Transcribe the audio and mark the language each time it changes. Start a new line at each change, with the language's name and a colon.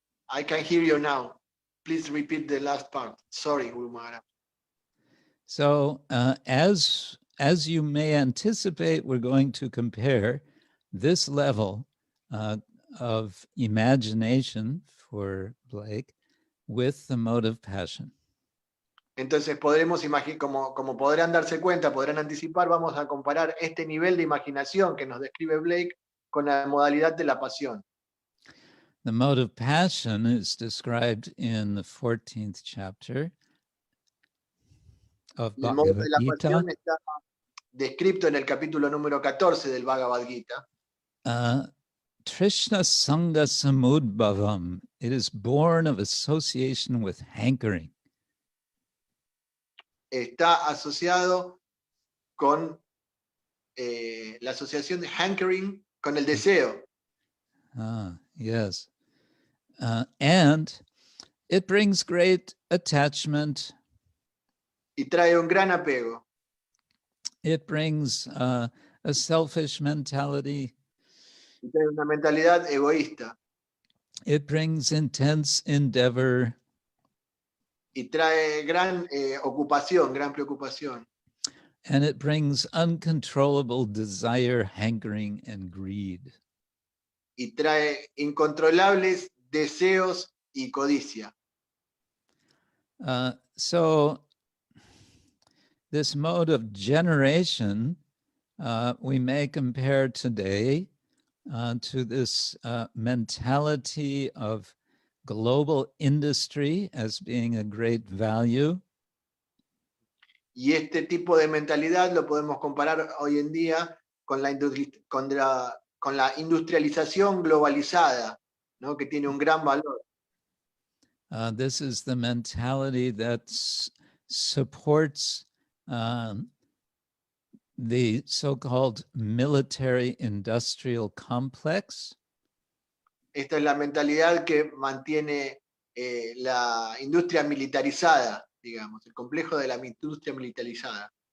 English: I can hear you now. Please repeat the last part. Sorry, Guru Maharaj. So as you may anticipate, we're going to compare this level of imagination for Blake with the mode of passion.
Spanish: Entonces podremos imaginar, como podrán darse cuenta, podrán anticipar, vamos a comparar este nivel de imaginación que nos describe Blake con la modalidad de la pasión.
English: The mode of passion is described in the 14th chapter of
Spanish: El modo de
English: Bhagavad
Spanish: la
English: Gita.
Spanish: pasión está descrito en el capítulo número 14 del Bhagavad Gita.
Sanskrit: Trishna Sangha Samudbhavam.
English: It is born of association with hankering.
Spanish: Está asociado con la asociación de hankering, con el deseo.
English: Yes. And it brings great attachment.
Spanish: Y trae un gran apego.
English: It brings a selfish mentality.
Spanish: Y trae una mentalidad egoísta.
English: It brings intense endeavor.
Spanish: Y trae gran ocupación, gran preocupación.
English: And it brings uncontrollable desire, hankering, and greed.
Spanish: Y trae incontrolables deseos y codicia.
English: So this mode of generation we may compare today to this mentality of global industry as being a great value.
Spanish: Y este tipo de mentalidad lo podemos comparar hoy en día con la industrialización globalizada, ¿no? Que tiene un gran valor.
English: This is the mentality that's supports the so-called military-industrial complex.
Spanish: Esta es la mentalidad que mantiene la industria militarizada, digamos, el complejo de la industria militarizada.